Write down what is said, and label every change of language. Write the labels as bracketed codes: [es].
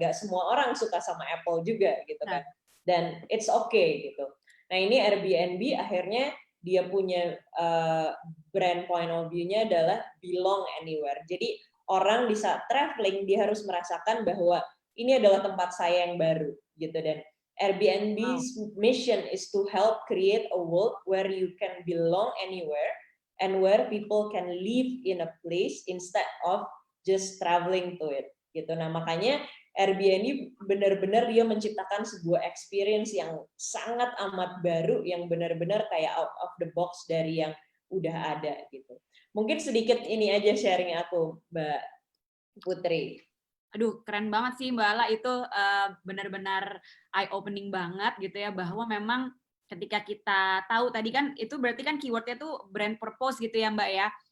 [id] Nggak semua orang suka sama Apple juga gitu kan, dan [en] it's okay [id] gitu. Nah, ini Airbnb akhirnya dia punya brand point of view-nya adalah [en] belong anywhere. [id] Jadi orang di saat traveling dia harus merasakan bahwa ini adalah tempat saya yang baru gitu. [en] Dan Airbnb's mission is to help create a world where you can belong anywhere and where people can live in a place instead of just traveling to it [id] gitu. Nah, makanya Airbnb benar-benar dia menciptakan sebuah experience yang sangat amat baru, yang benar-benar kayak [en] out of the box [id] dari yang udah ada gitu. Mungkin sedikit ini aja sharing aku, Mbak Putri. Aduh, keren banget sih Mbak Ala, itu benar-benar eye-opening banget gitu ya, bahwa memang ketika kita tahu tadi kan, itu berarti kan keywordnya tuh brand purpose gitu ya Mbak ya?